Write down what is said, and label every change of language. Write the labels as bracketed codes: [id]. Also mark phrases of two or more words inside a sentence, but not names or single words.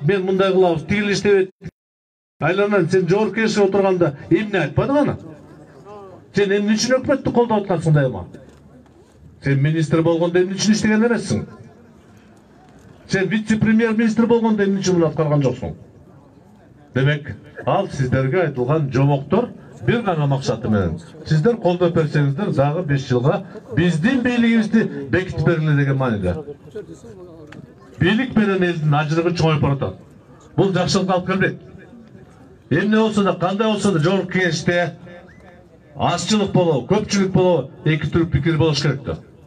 [ky] Мен мындай кылабыз, тигил иштебейт. Айланан сен жогорку кеңешке отурганда эмне айтпадың аны? Сен эмне үчүн өкмөттү колдоп аткансың дайыма? Сен министр болгондо эмне үчүн иштеген эмессиң? Сен вице-премьер-министр болгондо эмне үчүн муну аткарган жоксуң? Демек, ал сиздерге айтылган жомоктор bir gana maksatı menен. Sizler kolda bersenizdер, дагы 5 жылга биздин бийлигибизди бекитип бергиле деген мааниде. Бийлик менен элдин ажырыгы чоңоюп баратат. Бул жакшылыкка алып келбейт. Эмне болсо да, кандай болсо да жогорку кеңеште азчылык болобу, көпчүлүк болобу, эки түрлүү пикир болуш керек да.